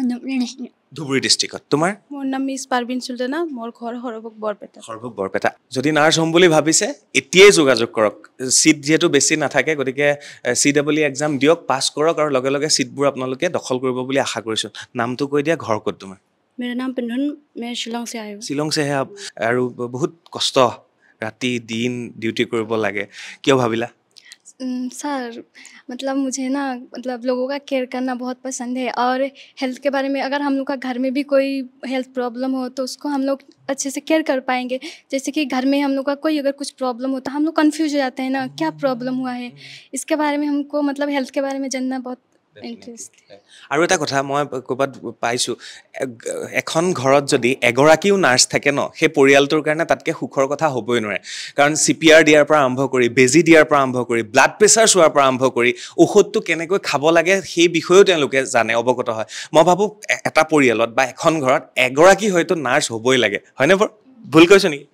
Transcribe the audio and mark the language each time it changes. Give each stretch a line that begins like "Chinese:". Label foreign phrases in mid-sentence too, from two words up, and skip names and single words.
Assamese: ধুবুৰী ডিষ্ট্ৰিক্টত তোমাৰ মোৰ নাম মিছ পাৰবিন চুলতানা মোৰ ঘৰ সৰভোগ বৰপেটা যদি নাৰ্ছ হ'ম বুলি ভাবিছে এতিয়াই যোগাযোগ কৰক চিট যিহেতু বেছি নাথাকে গতিকে CWE এক্সাম দিয়ক পাছ কৰক আৰু লগে লগে চিটবোৰ আপোনালোকে দখল কৰিব বুলি আশা কৰিছোঁ নামটো কৈ দিয়া ঘৰ ক'ত তোমাৰ
Hindi: मेरा नाम पिन्हन मैं शिलोंग से आई हूँ
Assamese: শিলং से আৰু বহুত কষ্ট ৰাতি দিন ডিউটি কৰিব লাগে কিয় ভাবিলা
Hindi: सर मतलब मुझे ना मतलब लोगों का केयर करना बहुत पसंद है और हेल्थ के बारे में अगर हम लोग का घर में भी कोई
English: health problem
Hindi: हो तो उसको हम लोग अच्छे से केयर कर पाएंगे जैसे कि घर में हम लोग का कोई अगर कुछ प्रॉब्लम होता है हम लोग कन्फ्यूज हो जाते हैं ना क्या प्रॉब्लम हुआ है इसके बारे में हमको मतलब हेल्थ के बारे में जानना बहुत इंटरेस्ट
Assamese: আৰু এটা কথা মই ক'ৰবাত পাইছোঁ এখন ঘৰত যদি এগৰাকীও নাৰ্ছ থাকে ন সেই পৰিয়ালটোৰ কাৰণে তাতকৈ সুখৰ কথা হ'বই নোৱাৰে কাৰণ CPR দিয়াৰ পৰা আৰম্ভ কৰি বেজী দিয়াৰ পৰা আৰম্ভ কৰি
English: blood pressure
Assamese: চোৱাৰ পৰা আৰম্ভ কৰি ঔষধটো কেনেকৈ খাব লাগে সেই বিষয়েও তেওঁলোকে জানে অৱগত হয় মই ভাবোঁ এটা পৰিয়ালত বা এখন ঘৰত এগৰাকী হয়তো নাৰ্ছ হ'বই লাগে হয়নে বাৰু ভুল কৈছোঁ নেকি